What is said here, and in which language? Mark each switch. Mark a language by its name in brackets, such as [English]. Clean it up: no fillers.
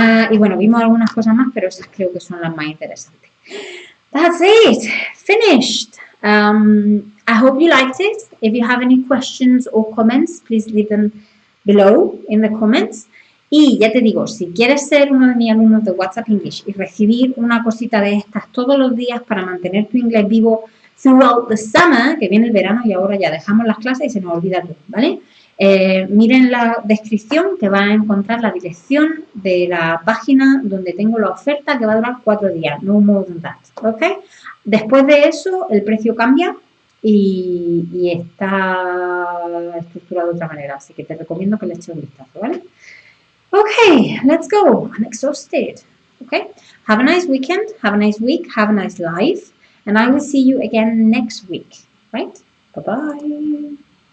[Spanish] Y bueno, vimos algunas cosas más, pero esas creo que son las más interesantes. [English] That's it, finished. I hope you liked it. If you have any questions or comments, please leave them below in the comments. [Spanish] Y ya te digo, si quieres ser uno de mis alumnos de WhatsApp English y recibir una cosita de estas todos los días para mantener tu inglés vivo [English] throughout the summer, [Spanish] que viene el verano y ahora ya dejamos las clases y se nos olvida todo, ¿vale? Miren la descripción que va a encontrar la dirección de la página donde tengo la oferta que va a durar 4 días, [English] no more than that, [Spanish] ¿ok? Después de eso el precio cambia y está estructurado de otra manera, así que te recomiendo que le eches un vistazo, ¿vale? [English] Okay, let's go. I'm exhausted. Okay, have a nice weekend, have a nice week, have a nice life, and I will see you again next week, right? Bye-bye.